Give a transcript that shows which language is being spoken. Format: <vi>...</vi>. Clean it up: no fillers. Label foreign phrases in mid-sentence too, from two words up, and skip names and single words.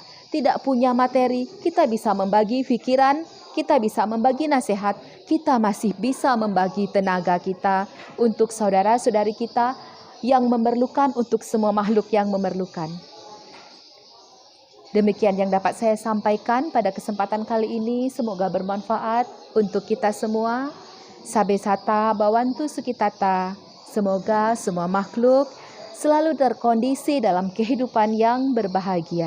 <id>Tidak punya materi, kita bisa membagi pikiran, kita bisa membagi nasihat, kita masih bisa membagi tenaga kita untuk saudara-saudari kita yang memerlukan, untuk semua makhluk yang memerlukan. Demikian yang dapat saya sampaikan pada kesempatan kali ini. Semoga bermanfaat untuk kita semua.</id> <pi>Sabe sata bawantu sukitata.</pi> <id>Semoga semua makhluk selalu terkondisi dalam kehidupan yang berbahagia.</id>